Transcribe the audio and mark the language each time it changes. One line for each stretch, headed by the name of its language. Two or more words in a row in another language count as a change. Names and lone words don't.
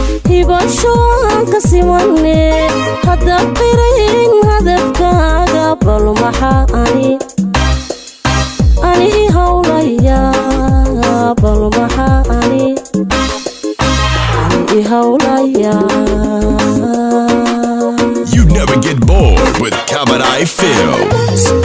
Somali: Hibasho aan ka simane, hadda qirayn hadafkaaga, bal maxaa ani, Ani i hawlaya, bal maxaa ani, ani i hawlaya.
English: You never get bored with Kabadai Films.